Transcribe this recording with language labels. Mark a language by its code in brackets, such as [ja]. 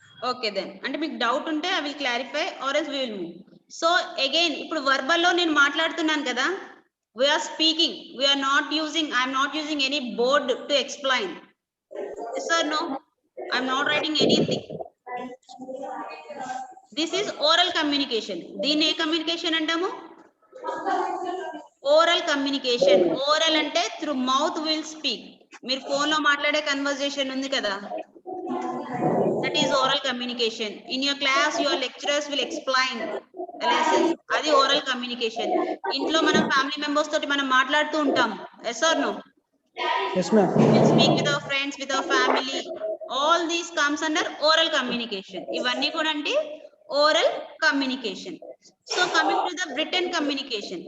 [en] Okay then, అంటే మీకు doubt ఉంటే I will clarify or else we will move. So again [te] ఇప్పుడు verbal లో నేను మాట్లాడుతున్నాను కదా, [en] we are speaking, we are not using, I am not using any board to explain. Yes or no? I'm not writing anything. This is oral communication. [te] దీన్ని ఏ communication అంటాము? [en] Oral communication. Oral అంటే through mouth will speak. [te] మీరు phone లో మాట్లాడే conversation ఉంది కదా, [en] that is oral communication. In your class your lecturers will explain lessons, అది oral communication. [te] ఇంట్లో మనం ఫ్యామిలీ మెంబర్స్ తోటి మనం మాట్లాడుతూ ఉంటాం. [en] Yes or no? Yes, ma'am. We speak with our friends, with our family. All these comes under oral communication. [te] ఇవన్నీ కూడా అంటే oral communication. [en] So coming to the written communication.